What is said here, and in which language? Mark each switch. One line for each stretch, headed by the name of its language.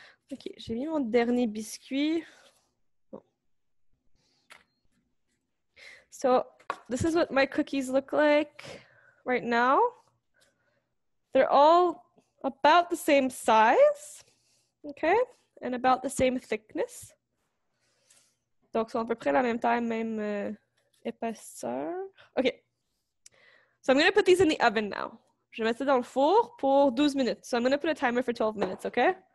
French: Ok, j'ai mis mon dernier biscuit. Oh.
English: So this is what my cookies look like right now. They're all about the same size, okay, and about the same thickness.
French: Donc, sont à peu près la même taille, même épaisseur.
English: Okay, so I'm going to put these in the oven now.
French: Je vais mettre ça dans le four pour 12 minutes.
English: So I'm going to put a timer for 12 minutes, okay?